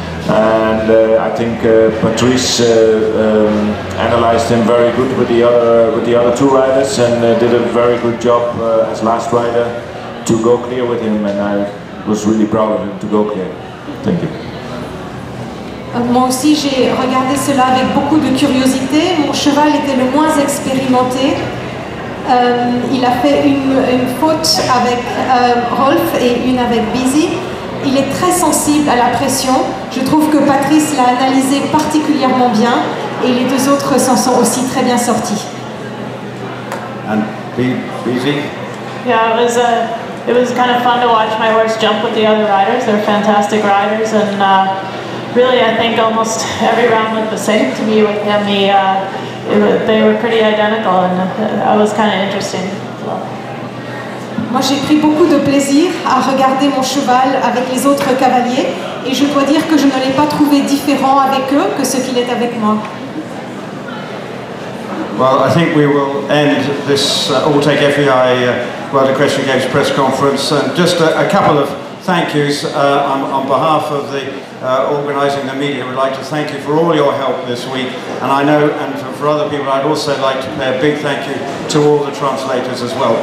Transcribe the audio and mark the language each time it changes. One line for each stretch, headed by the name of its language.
English: And I think Patrice analyzed him very good with the other two riders, and did a very good job as last rider to go clear with him, and I was really proud of him to go clear. Thank you.
French: Moi aussi j'ai regardé cela avec beaucoup de curiosité. Mon cheval était le moins expérimenté. Il a fait une faute avec Rolf et une avec Beezy. Il est très sensible à la pression. Je trouve que Patrice l'a analysé particulièrement bien et les deux autres s'en sont aussi très bien sortis.
English: And Beezy? Yeah, it was kind of fun to watch my horse jump with the other riders. They're fantastic riders, and really, I think almost every round looked the same to me with him. They were pretty identical, and that was kind of interesting as well.
French: Moi, j'ai pris beaucoup de plaisir à regarder mon cheval avec les autres cavaliers, et je dois dire que je ne l'ai pas trouvé différent avec eux que ce qu'il est avec moi.
English: Well, I think we will end this Alltech FEI World Equestrian Games press conference, and just a couple of thank yous on behalf of the organising the media. We'd like to thank you for all your help this week, and I know, and for other people, I'd also like to pay a big thank you to all the translators as well.